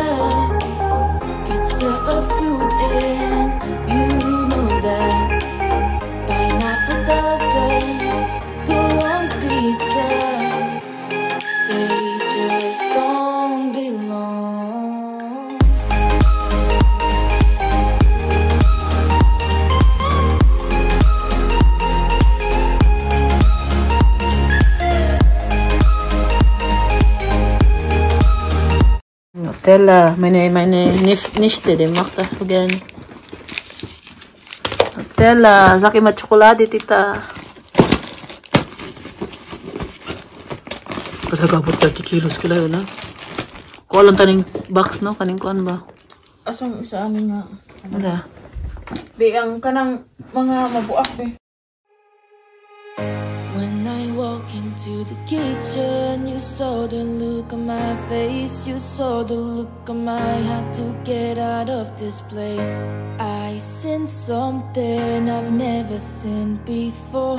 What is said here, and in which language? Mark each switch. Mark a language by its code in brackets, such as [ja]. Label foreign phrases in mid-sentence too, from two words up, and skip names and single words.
[en] It's a fruit and you know that. Pineapple doesn't go on pizza. They just don't belong. [de] Nutella, meine Nichte, die macht das so gern. Nutella, sag immer Schokolade, Tita. [ceb] Pagkagabot 30 kilos kila yun, ha? Kuha lang taning box, no? Kaning kuhan ba? Asang isa amin nga. Ano? Di ang kanang mga mabuak be. [en] When I walk into the kitchen, you saw the look on my face. You saw the look on my had to get out of this place. I seen something I've never seen before.